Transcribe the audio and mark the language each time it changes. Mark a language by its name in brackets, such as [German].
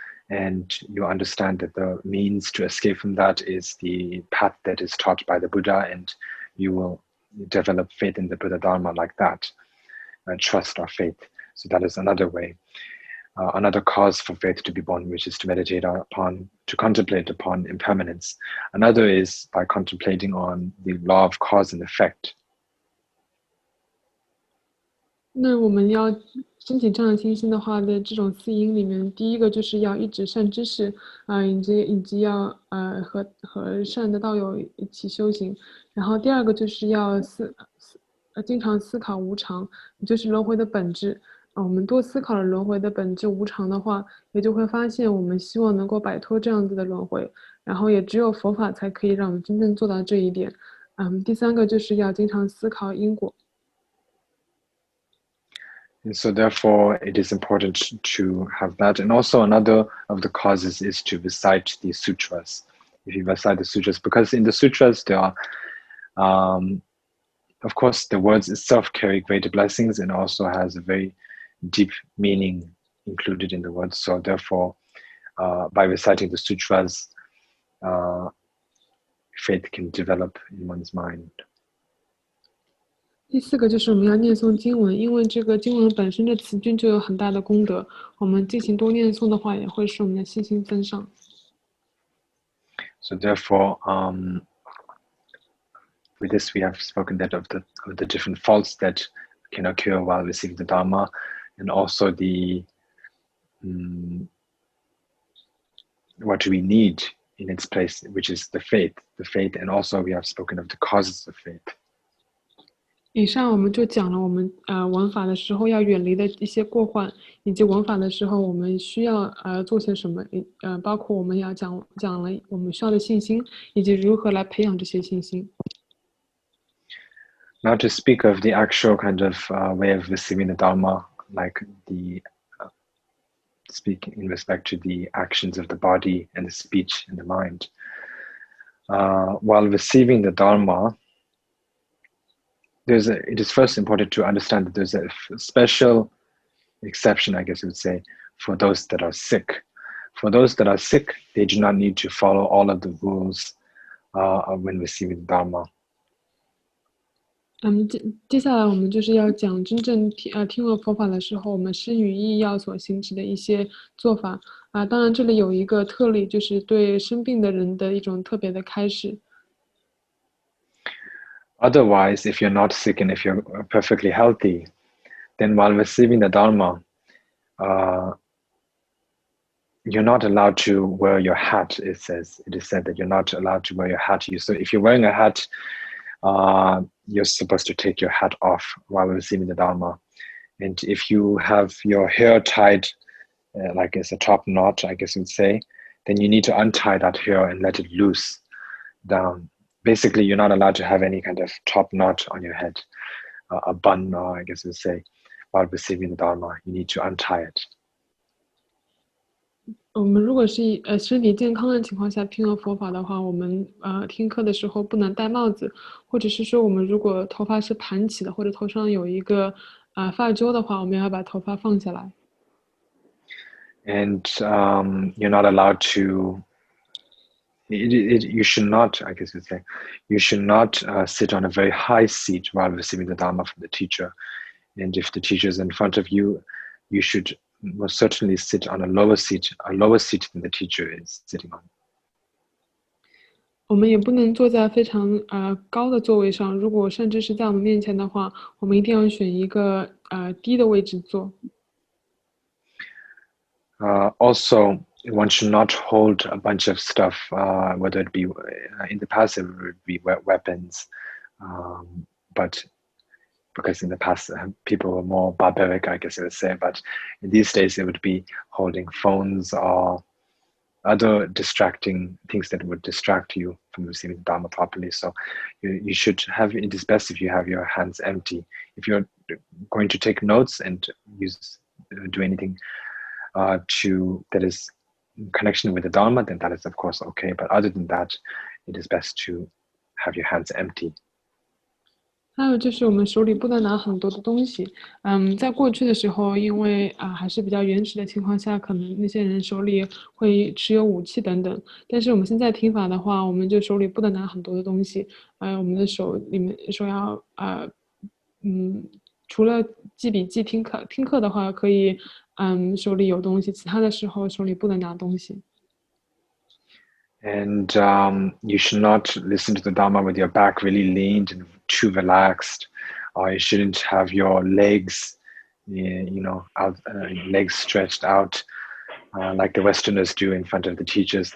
[English] And you understand that the means to escape from that is the path that is taught by the Buddha, and you will develop faith in the Buddha Dharma like that, trust or faith. So that is another way, another cause for faith to be born, which is to meditate upon, to contemplate upon impermanence. Another is by contemplating on the law of cause and effect. [Chinese] 那我们要升起这样信心的话的这种4因里面，第一个就是要一直善知识以及要和善的道友一起修行。然后第二个就是要经常思考无常，也就是轮回的本质。我们多思考了轮回的本质无常的话，也就会发现我们希望能够摆脱这样子的轮回，然后也只有佛法才可以让我们真正做到这一点。第三个就是要经常思考因果。 [English] And so therefore, it is important to have that. And also another of the causes is to recite the sutras. If you recite the sutras, because in the sutras, there are, of course, the words itself carry greater blessings and also has a very deep meaning included in the words. So therefore, by reciting the sutras, faith can develop in one's mind. [Chinese] 第四个就是我们要念诵经文，因为这个经文本身的词句就有很大的功德，我们进行多念诵的话，也会使我们的信心增上。 [English] So therefore, with this we have spoken that of the different faults that can occur while receiving the Dharma, and also the what we need in its place, which is the faith, and also we have spoken of the causes of faith. [Chinese] 以上我们就讲了我们闻法的时候要远离的一些过患，以及闻法的时候我们需要做些什么，包括我们要讲了我们需要的信心，以及如何来培养这些信心。 [English] Now to speak of the actual kind of way of receiving the Dharma, like the speak in respect to the actions of the body and the speech and the mind. While receiving the Dharma, it is first important to understand that there's a special exception, I guess you would say, for those that are sick. For those that are sick, they do not need to follow all of the rules when receiving the Dharma. [Chinese] 接下来我们就是要讲真正听了佛法的时候，我们身语意要所行持的一些做法当然这里有一个特例，就是对生病的人的一种特别的开始。 [English] Otherwise, if you're not sick and if you're perfectly healthy, then while receiving the Dharma, you're not allowed to wear your hat, it is said that you're not allowed to wear your hat. So if you're wearing a hat, you're supposed to take your hat off while receiving the Dharma. And if you have your hair tied like as a top knot, I guess you'd say, then you need to untie that hair and let it loose down. Basically, you're not allowed to have any kind of top knot on your head, a bun, or I guess you'd say, while receiving the Dharma. You need to untie it. [Chinese] 我们如果是身体健康的情况下听了佛法的话，我们听课的时候不能戴帽子，或者是说我们如果头发是盘起的，或者头上有一个发揪的话，我们要把头发放下来。 [English] And you're not allowed to. You should not, I guess you'd say, you should not sit on a very high seat while receiving the Dharma from the teacher. And if the teacher is in front of you, you should most certainly sit on a lower seat than the teacher is sitting on. [Chinese] 我们也不能坐在非常高的座位上，如果甚至是在我们面前的话，我们一定要选一个低的位置坐。 [English] Also, one should not hold a bunch of stuff, whether it be in the past it would be weapons, but because in the past people were more barbaric, I guess I would say, but in these days it would be holding phones or other distracting things that would distract you from receiving the Dharma properly. So you should have, it is best if you have your hands empty. If you're going to take notes and do anything that is in connection with the Dharma, then that is of course okay. But other than that, it is best to have your hands empty. [Chinese] 还有就是我们手里不能拿很多的东西，在过去的时候，因为还是比较原始的情况下，可能那些人手里会持有武器等等。但是我们现在听法的话，我们就手里不能拿很多的东西，我们的手里面说要除了记笔记听课的话，可以手里有东西，其他的时候手里不能拿东西。 [English] And you should not listen to the Dharma with your back really leaned and too relaxed, or you shouldn't have your legs, out, legs stretched out like the Westerners do in front of the teachers.